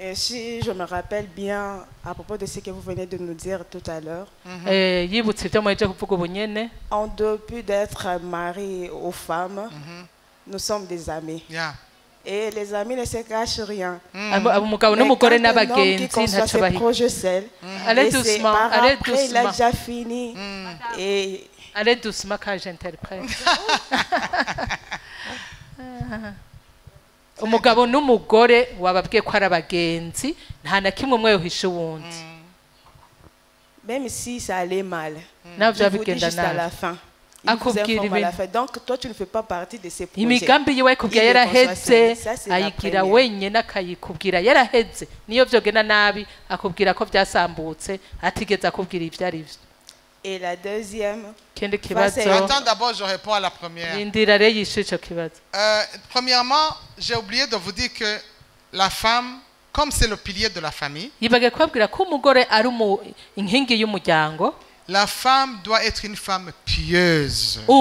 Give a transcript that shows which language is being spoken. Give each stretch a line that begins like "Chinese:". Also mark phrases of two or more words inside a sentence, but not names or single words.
French: Et si je me rappelle bien à propos de ce que vous venez de nous dire tout à l'heure, en dépit d'être mari aux femmes, nous sommes des amis. Et les amis ne se cachent rien. Mais quand un homme qui conçoit ses projets seuls, après il a déjà fini. Et allez doucement quand j'interprète.
Rundi: Umugabo n'umugore wababwiye ko ari abagenzi nta na kimwe umwe yohisha uwundi.
French: Même si ça allait mal,
Rundi: navyo
French: vous dites juste à la fin. Donc toi tu ne fais pas partie de ces projets.
Rundi: Imigambi yiwe kubwira yaraheze ayigira wenyene akayikubwira yaraheze niyo vyogena nabi akubwira ko byasambutse atigeze akubwira ivyo ari vyo.
French: Et la deuxième. Attends, d'abord, je réponds à la première. Premièrement, j'ai oublié de vous dire que la femme, comme c'est le pilier de la famille, la femme doit être une femme pieuse.